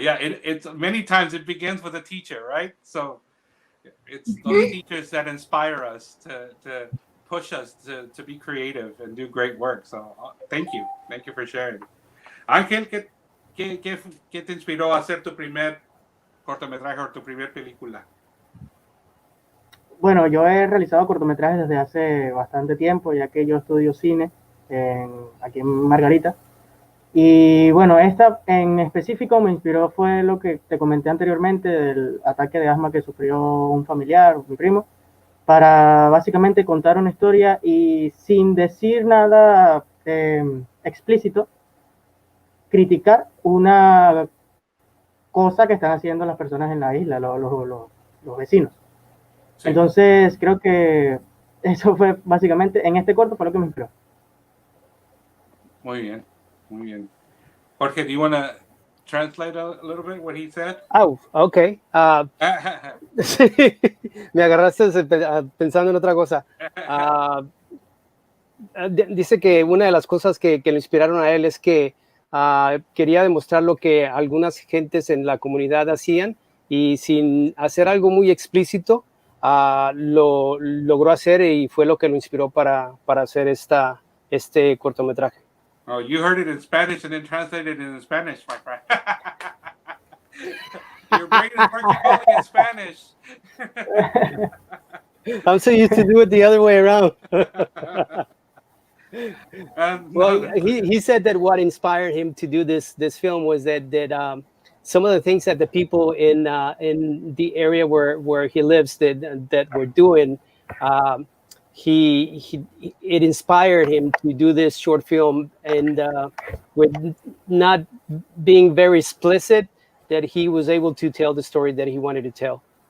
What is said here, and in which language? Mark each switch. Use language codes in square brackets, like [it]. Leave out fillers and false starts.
[en] Yeah, it's many times it begins with a teacher, right? So it's those teachers that inspire us to push us to be creative and do great work. So thank you for sharing. [es] Ángel, ¿qué te inspiró a hacer tu primer cortometraje o tu primer película? Bueno, yo he realizado cortometrajes desde hace bastante tiempo, ya que yo estudio cine aquí en Margarita. Y bueno, esta en específico me inspiró fue lo que te comenté anteriormente del ataque de asma que sufrió un familiar, mi primo, para básicamente contar una historia y sin decir nada explícito, criticar una cosa que están haciendo las personas en la isla, los vecinos. Sí. Entonces, creo que eso fue básicamente, en este corto fue lo que me inspiró. Muy bien, muy bien. [en] Jorge, do you want to translate a little bit what he said? Oh, okay. [es] Sí, me agarraste pensando en otra cosa. Dice que una de las cosas que lo inspiraron a él es que quería demostrar lo que algunas gentes en la comunidad hacían y sin hacer algo muy explícito, lo logró hacer y fue lo que lo inspiró para hacer este cortometraje. [en] Oh, you heard it in Spanish and then translated it in Spanish, my friend. Your brain is working only in Spanish. I'm so used to do it the other way around. Well, he said that what inspired him to do this film was that some of the things that the people in the area where he lives that were doing, it inspired him to do this short film, and with not being very explicit, that he was able to tell the story that he wanted to tell.